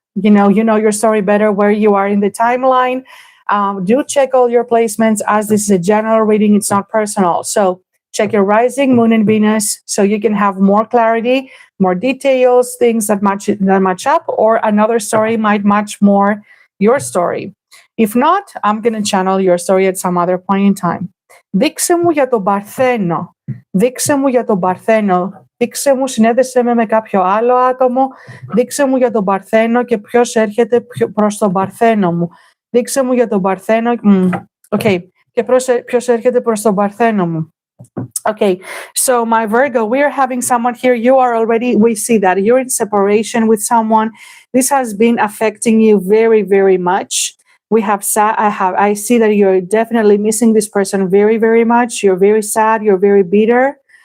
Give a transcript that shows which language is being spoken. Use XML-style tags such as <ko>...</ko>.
<en>You know your story better where you are in the timeline. Do check all your placements, as this is a general reading. It's not personal. So check your rising, moon, and Venus so you can have more clarity, more details, things that match up, or another story might match more your story. If not, I'm going to channel your story at some other point in time.</en> <el>Δείξε μου για τον Παρθένο. Δείξε μου για τον Παρθένο. Δείξε μου, συνέδεσέ με κάποιο άλλο άτομο. Δείξε μου για τον Παρθένο και ποιος έρχεται προς τον Παρθένο μου. Δείξε μου για τον Παρθένο. Okay. Και ποιος έρχεται προς τον Παρθένο μου.</el> <en>Okay, so my Virgo, we are having someone here. You are already, we see that you're in separation with someone. This has been affecting you very, very much. I see that you're definitely missing this person very, very much. You're very sad. You're very bitter.</en>